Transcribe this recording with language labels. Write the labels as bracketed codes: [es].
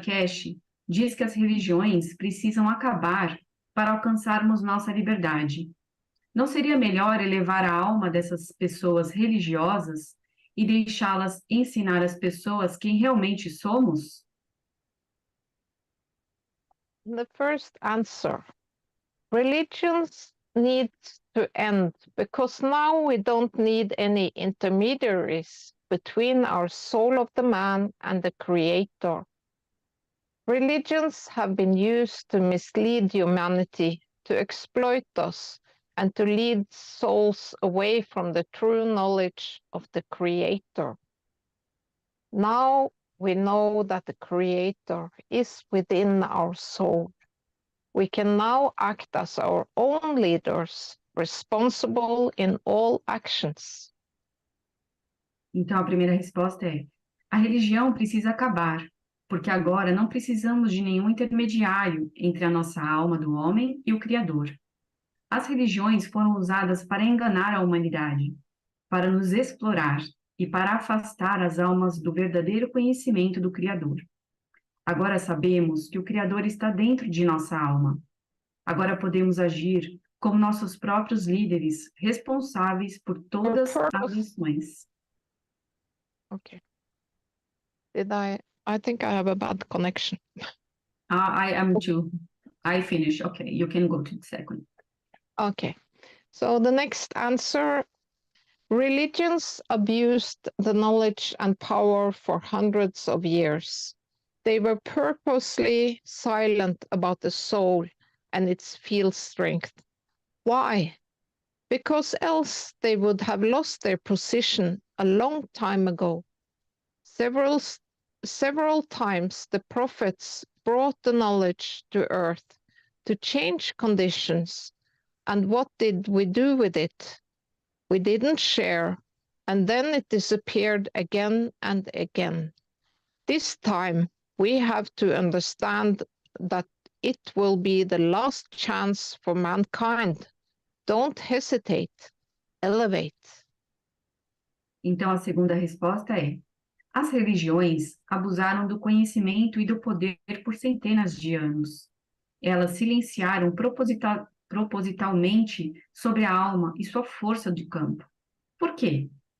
[pt] Keshe diz que as religiões precisam acabar para alcançarmos nossa liberdade. Não seria melhor elevar a alma dessas pessoas religiosas e deixá-las ensinar as pessoas quem realmente somos? [en] The first answer, religions need to end because now we don't need any intermediaries between our soul of the man and the creator. Religions have been used to mislead humanity, to exploit us, and to lead souls away from the true knowledge of the creator. Now we know that the creator is within our soul. We can now act as our own leaders, responsible in all actions. [pt] Então, a primeira resposta a religião precisa acabar, porque agora não precisamos de nenhum intermediário entre a nossa alma do homem e o Criador. As religiões foram usadas para enganar a humanidade, para nos explorar e para afastar as almas do verdadeiro conhecimento do Criador. Agora sabemos que o Criador está dentro de nossa alma. Agora podemos agir como nossos próprios líderes, responsáveis por todas as lições. [en] Okay. I think I have a bad connection. I am too. I finish. Okay, you can go to the second. Okay, so the next answer, religions abused the knowledge and power for hundreds of years. They were purposely silent about the soul and its field strength. Why? Because else they would have lost their position a long time ago. Several times the prophets brought the knowledge to earth to change conditions. And what did we do with it? We didn't share, and then it disappeared again and again. This time, we have to understand that it will be the last chance for mankind. Don't hesitate, elevate. [pt] Então, a segunda resposta as religiões abusaram do conhecimento e do poder por centenas de anos. Elas silenciaram propositalmente sobre a alma e sua força de campo. Por quê?